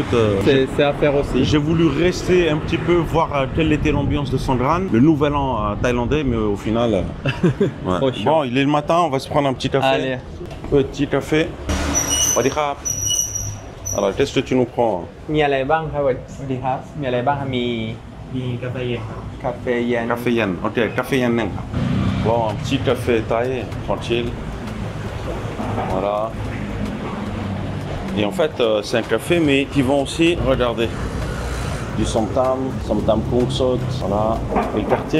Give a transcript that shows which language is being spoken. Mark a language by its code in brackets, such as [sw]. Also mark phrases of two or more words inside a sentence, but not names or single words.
[fr] c'est à faire aussi. J'ai voulu rester un petit peu, voir quelle était l'ambiance de Songkran, le nouvel an thaïlandais, mais au final, ouais. Bon, il est le matin, on va se prendre un petit café. Allez. Petit café. Wadikap. Alors, qu'est-ce que tu nous prends? [th] มีอะไรบ้างครับสวัสดีครับมีอะไรบ้างครับมีกาแฟเย็น [fr] Café yen, ok, café yen. Bon, un petit café thaï, tranquille. Voilà. Et en fait, c'est un café, mais qui vend aussi, regardez, du [th] ส้มตำกุ้งสด, [fr] voilà, et le quartier.